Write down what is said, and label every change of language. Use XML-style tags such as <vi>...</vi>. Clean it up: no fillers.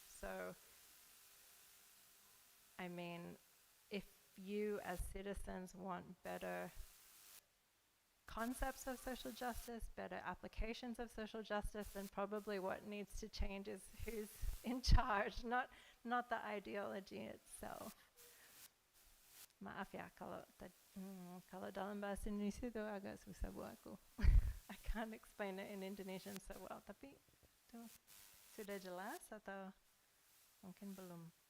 <en>So, I mean, if you as citizens want better concepts of social justice, better applications of social justice, then probably what needs to change is who's in charge, not the ideology itself.</en> <id>Maaf ya kalau dalam bahasa Indonesia itu agak susah buat aku.</id> <en>I can't explain it in Indonesian so well.</en> <id>Tapi itu sudah jelas atau mungkin belum?</id>